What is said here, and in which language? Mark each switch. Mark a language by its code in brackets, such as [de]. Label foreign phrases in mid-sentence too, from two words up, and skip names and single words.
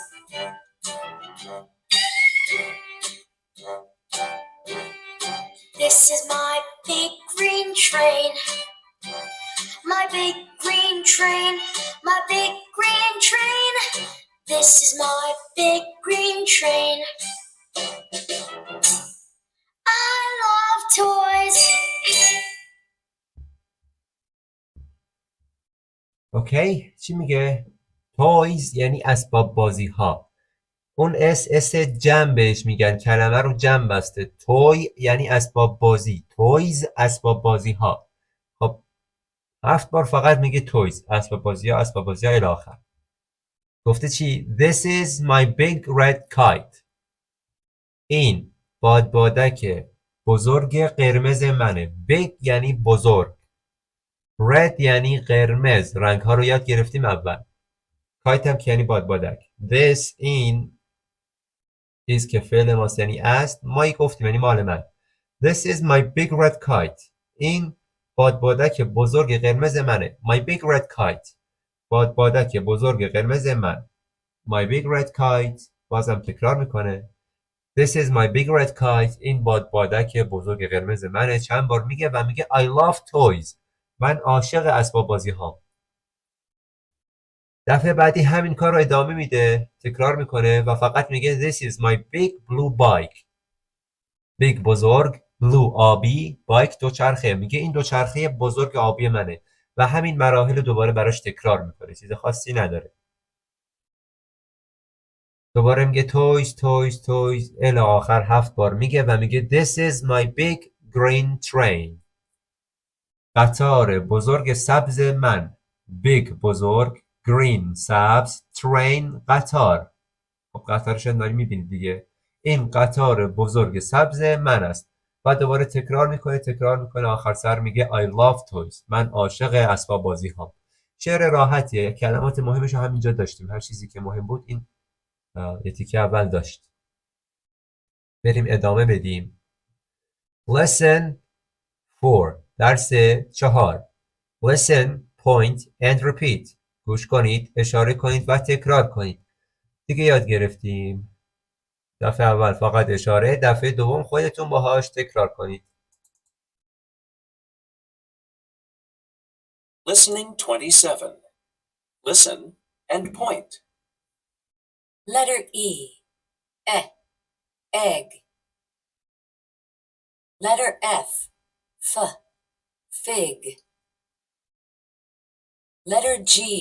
[en] This is my big green train. My big green train. My big green train. This is my big green train. I love toys. [fa] اوکی چی میگه؟ toys یعنی اسباب بازی ها. اون اس جمع بهش میگن، کلمه رو جمع بسته. توی یعنی اسباب بازی. تویز اسباب بازی ها. خب 7 بار فقط میگه تویز، اسباب بازی ها، اسباب بازی ها الی آخر. گفته چی؟ [en] This is my big red kite. [fa] این بادبادک بزرگ قرمز منه. big یعنی بزرگ. red یعنی قرمز. رنگ ها رو یاد گرفتیم اول. kite هم که یعنی بادبادک. This این is که فعل ماست یعنی است. ما گفتیم یعنی مال من. [en] This is my big red kite. [fa] این بادبادک بزرگ قرمز منه. [en] My big red kite. [fa] بادبادک بزرگ قرمز من. [en] My big red kite. [fa] بازم تکرار میکنه. [en] This is my big red kite. [fa] این بادبادک بزرگ قرمز منه. چند بار میگه و میگه [en] I love toys. [fa] من عاشق اسباب بازی هام. دفعه بعدی همین کار رو ادامه میده، تکرار میکنه و فقط میگه [en] This is my big blue bike. [fa] big بزرگ، blue آبی، bike دوچرخه. میگه این دوچرخه بزرگ آبی منه و همین مراحل دوباره براش تکرار میکنه، چیز خاصی نداره. دوباره میگه [en] toys toys toys [fa] الی آخر 7 بار میگه و میگه [en] This is my big green train. [fa] قطار بزرگ سبز من. big بزرگ، green سبز، train قطار. خب قطارش داریم میبینید دیگه. این قطار بزرگ سبز من است. بعد دوباره تکرار میکنه آخر سر میگه [en] I love toys. [fa] من عاشق اسباب بازی هام. شعر راحتیه، کلمات مهمش رو همینجا داشتیم. هر چیزی که مهم بود این یه تیکه اول داشت. بریم ادامه بدیم. [en] Lesson 4. [fa] درس 4. [en] Listen, point and repeat. [fa] گوش کنید، اشاره کنید و تکرار کنید. دیگه یاد گرفتیم. دفعه اول فقط اشاره، دفعه دوم خودتون باهاش تکرار کنید. [en] Listening 27. Listen and point. Letter E. Egg. Letter F. Fig. Letter G.